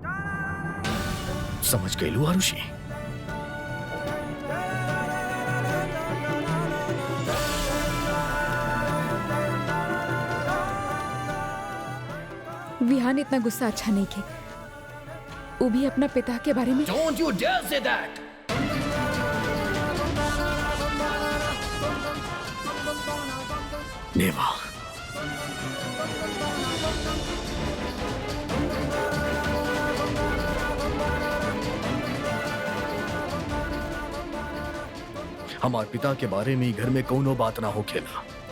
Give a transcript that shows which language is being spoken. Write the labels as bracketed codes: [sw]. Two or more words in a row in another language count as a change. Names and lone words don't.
[bho] समझ गई लू आरुषि? विहान, इतना गुस्सा अच्छा नहीं खे। वो भी अपना पिता के बारे में। [en] Don't you dare say that! [bho] नेवा, हमार पिता के बारे में घर में कोनो बात ना हो खेला।